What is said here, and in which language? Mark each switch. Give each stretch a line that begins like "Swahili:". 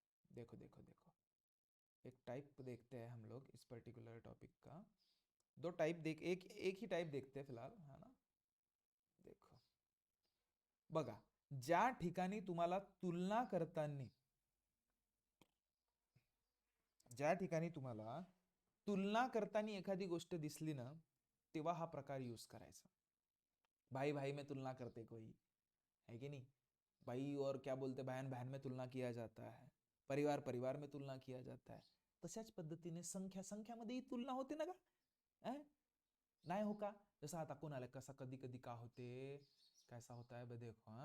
Hindi: देखो देखो देखो, एक टाइप देखते हैं हम लोग इस पर्टिकुलर टॉपिक का. दो टाइप देख, एक एक ही टाइप देखते हैं फिलहाल, है ना.
Marathi: देखो बघा, ज्या ठिकाणी तुम्हाला तुलना करताना, ज्या ठिकाणी तुम्हाला तुलना करताना एखादी गोष्ट दिसली ना, तेव्हा हा प्रकार यूज करायचा.
Hindi: भाई भाई में तुलना करते कोई, है कि नहीं. भाई और क्या बोलते, बहन बहन में तुलना किया जाता है, परिवार परिवार में तुलना किया जाता है.
Marathi: तशाच पद्धतीने संख्या संख्यामध्येही तुलना होते ना का. नाही हो का. जसं आता कोणाला कसा कधी कधी का होते,
Hindi: कैसा होता है देखो.